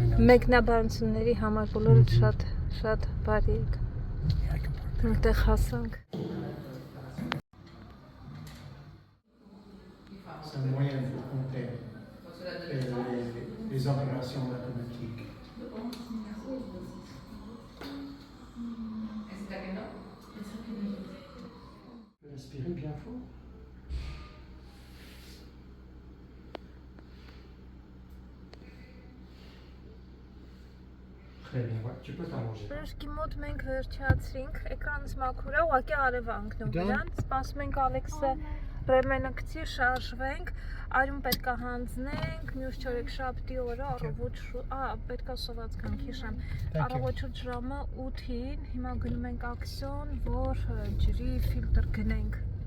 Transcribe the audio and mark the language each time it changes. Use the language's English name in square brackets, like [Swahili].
[Armenian] մեկնաբանությունների համար բոլորդ շատ բարի եք։ Որտեղ հասանք։ [French] C'est un moyen de compter les opérations mathématiques. Inspirez bien fort. Très bien, ouais, tu peux t'allonger. [Armenian] Բժշկի մոտ մենք վերջացրինք, էկրանս մաքուր է, ուղղակի արև անկնում Դա- դրան, սպասում ենք Ալեքսը ռեմենը գցի, շարժվենք, արյուն պետք է հանձնենք, մյուս չորեքշաբթի օրը առավոտ պետք է սոված կանք հիշեմ, առավոտ շուրջ ժամը 8-ին, հիմա գնում ենք ակսիոն, որ ջրի ֆիլտր գնենք։